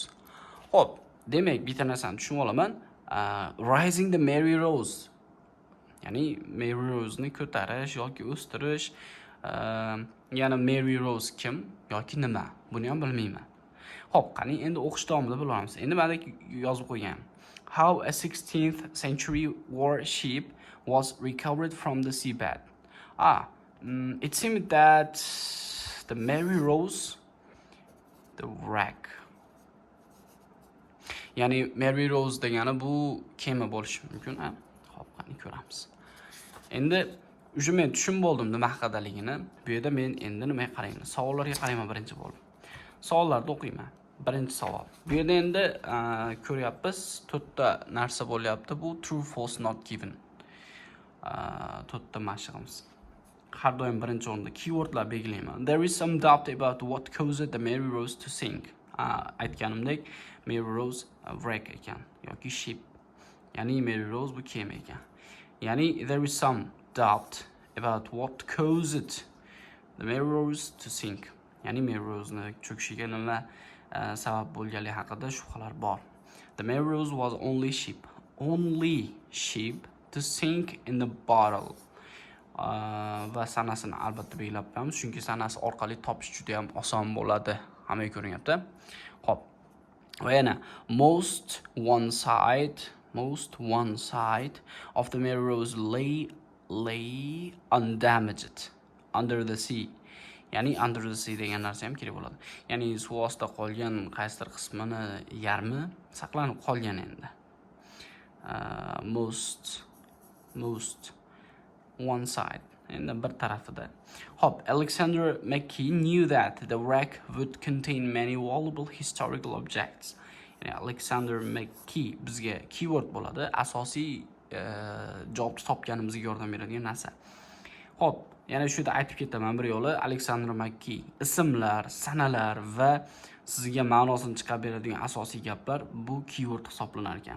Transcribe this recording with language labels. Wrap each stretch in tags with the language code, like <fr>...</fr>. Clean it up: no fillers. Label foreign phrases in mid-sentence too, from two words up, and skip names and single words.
<uz>Xo'p, demak bitta narsani tushunib olaman. Rising the Merry Rose. Ya'ni Merry Rose ni ko'tarish yoki o'stirish, ya'ni Merry Rose kim yoki nima? Buni ham bilmayman. Xo'p, qani endi o'qish davomida bilamiz. Endi mana yozib qo'ygan.</uz> <en>How a 16th century warship was recovered from the seabed. It seemed that the Merry Rose, the wreck.</en> <uz>Ya'ni Merry Rose degani bu kema bo'lishi mumkin. Xo'p, qani ko'ramiz. Endi uje men tushunib oldim nima haqadaligini. Bu yerda men endi nimaga qarayman? Savollarga qarayman birinchi bo'lib. Savollarni o'qiyman. Birinchi savol. Bu yerda endi ko'ryapmiz, 4 ta narsa bo'lyapti. Bu</uz> <en>true, false, not given.</en> <uz>4 ta mashqimiz. Har doim birinchi o'rinda keywordlar belgilayman.</uz> <en>There is some doubt about what caused the Merry Rose to sink.</en> <uz>Aytganimdek, Merry Rose wreck ekan yoki ship. Ya'ni Merry Rose bu kema ekan.</uz> <en>Ya'ni there is some doubt about what caused the Merry Rose to sink.</en> <uz>Ya'ni Merry Rose'ni cho'kishiga nima sabab bo'lganligi haqida shubhalar bor.</uz> <en>The Merry Rose was only ship to sink in the bottle.</en> <uz>Va sanasini albatta belgilab qo'yamiz, chunki sanasi orqali topish juda ham oson bo'ladi. Hammaga ko'rinyapti. Xo'p. Va yana</uz> <en>most one side of the Merry Rose lay undamaged under the sea.</en> <uz>Ya'ni</uz> <en>under the sea</en> <uz>degan narsa ham kerak bo'ladi. Ya'ni suv ostida qolgan qaysidir qismini yarmi saqlanib qolgan endi.</uz> <en>Most one side,</en> <uz>endi bir tarafida. Hop,</uz> <en>Alexander McKee knew that the wreck would contain many valuable historical objects.</en> <uz>Yani Alexander McKee bizga keyword bo'ladi, asosiy javobni topganimizga yordam beradigan narsa. Hop, yana shu yerda aytib ketaman bir yo'li, Alexander McKee ismlar, sanalar va sizga ma'nosini chiqarib beradigan asosiy gaplar bu keyword hisoblanar ekan.</uz>